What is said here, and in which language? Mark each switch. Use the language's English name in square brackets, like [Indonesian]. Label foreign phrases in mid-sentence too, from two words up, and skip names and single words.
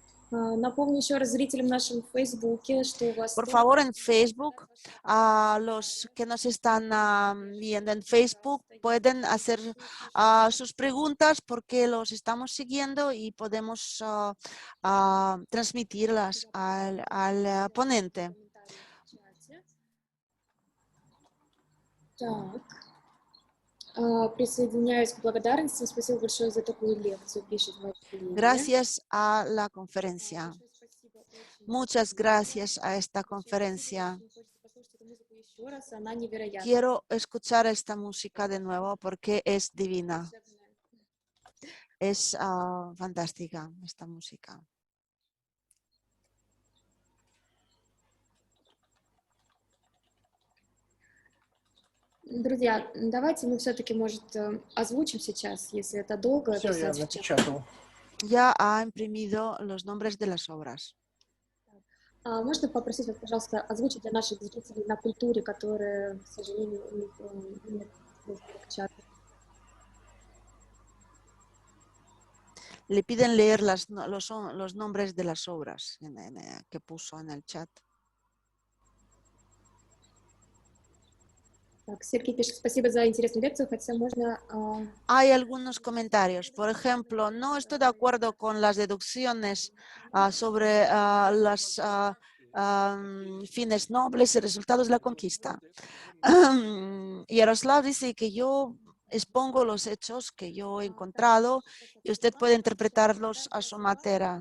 [Russian] Напомню еще раз зрителям в нашем Фейсбуке, что у вас [Spanish] Por favor, en Facebook, a los que nos están viendo en Facebook pueden hacer sus preguntas porque los estamos siguiendo y podemos transmitirlas al ponente. [Russian] Так. Присоединяюсь к благодарности. Спасибо большое за такую лекцию, пишет Василий. [Spanish] Gracias a la conferencia. Muchas gracias a esta conferencia. Quiero escuchar esta música de nuevo porque es divina. Es fantástica esta música. [Russian] Друзья, давайте мы все-таки, может, озвучим сейчас, если это долго. Все, я писать в чат. напечатал. [Spanish] Ya ha imprimido los nombres de las obras. [Russian] Можно попросить вас, пожалуйста, озвучить для наших зрителей на культуре, которые, к сожалению, у них нет чата. [Spanish] Le piden leer los nombres de las obras que puso en el chat. [Russian] Так, Сергей пишет, спасибо за интересную лекцию, хотя можно... [Spanish] Hay algunos comentarios. Por ejemplo, no estoy de acuerdo con las deducciones sobre los fines nobles y resultados de la conquista. Yaroslav dice que yo expongo los hechos que yo he encontrado y usted puede interpretarlos a su manera.